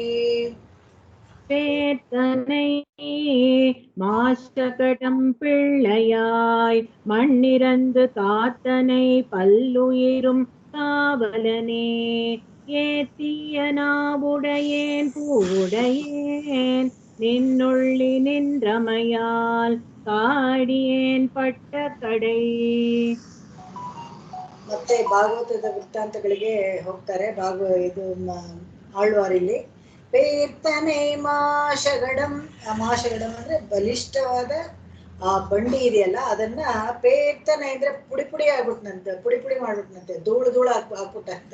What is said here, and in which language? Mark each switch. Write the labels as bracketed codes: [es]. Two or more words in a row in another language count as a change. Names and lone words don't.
[ta] பேத்தனை மாசகடம் பிள்ளையாய் மண்ணிறந்து காத்தனை பல்லுயிரும் காவலனே, ஏத்திய நாவுடையேன் பூவுடையேன், நின்னுள்ளி நின்றமையால் காடியேன் பட்ட கடை. [kn] ಮತ್ತೆ ಭಾಗವತದ ವೃತ್ತಾಂತಗಳಿಗೆ ಹೋಗ್ತಾರೆ. ಆಳ್ವಾರಿಲ್ಲಿ [ta] பேர்த்தனை மாசகடம். [kn] ಮಾಶಗಡಂ ಅಂದ್ರೆ ಬಲಿಷ್ಠವಾದ ಆ ಬಂಡಿ ಇದೆಯಲ್ಲ ಅದನ್ನ ಪೇರ್ತನೆ ಅಂದ್ರೆ ಪುಡಿ ಪುಡಿ ಆಗ್ಬಿಟ್ನಂತೆ, ಪುಡಿ ಪುಡಿ ಮಾಡ್ಬಿಟ್ನಂತೆ, ಧೂಳು ಧೂಳು ಹಾಕ್ಬಿಟ್ಟಂತೆ.